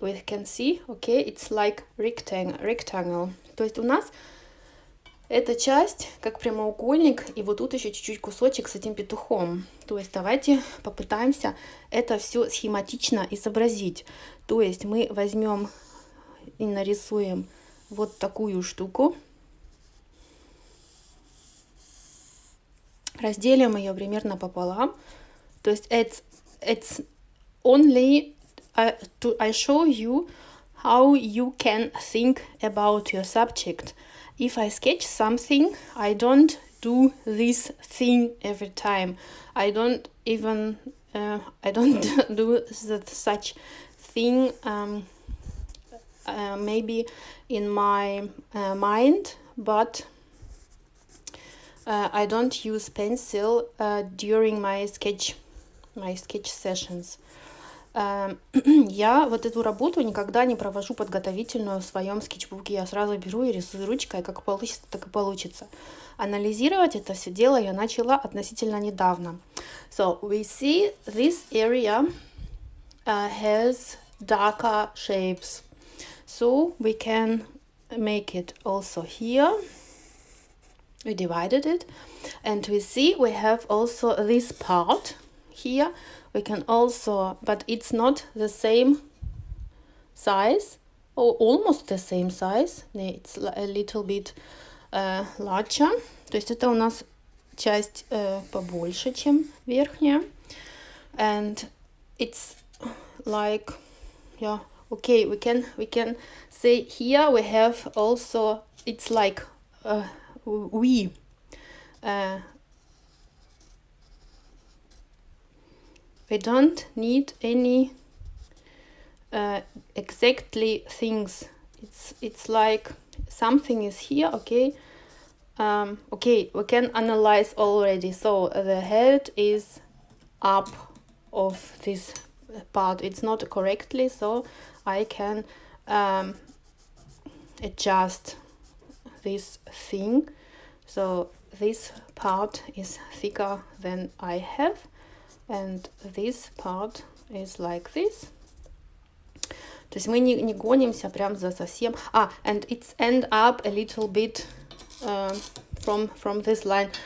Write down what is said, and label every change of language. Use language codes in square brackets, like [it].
[en] We can see, okay, it's like rectangle. [ru] То есть у нас эта часть как прямоугольник, и вот тут еще чуть-чуть кусочек с этим петухом. То есть давайте попытаемся это все схематично изобразить. То есть мы возьмем и нарисуем вот такую штуку. Разделим ее примерно пополам. То есть [en] it's only to I show you how you can think about your subject. If I sketch something, I don't do this thing every time. I don't do such thing maybe in my mind, but I don't use pencil during my sketch sessions. [ru] Я вот эту работу никогда не провожу подготовительную в своем скетчбуке. Я сразу беру и рисую ручкой, как получится, так и получится. Анализировать это все дело я начала относительно недавно. [en] So we see this area has darker shapes. So we can make it also here. We divided it. And we see we have also this part here. We can also, but it's not the same size, or almost the same size. It's a little bit larger. [ru] То есть это у нас часть побольше, чем верхняя. [en] And it's like, yeah, okay, we can say here we have also, it's like we. We don't need any exactly things. It's like something is here, okay. Okay, we can analyze already. So the head is up of this part. It's not correctly, so I can adjust this thing. So this part is thicker than I have. And this part is like this. [ru] То есть мы не гонимся прям за совсем. [en] And it's end up a little bit from this line.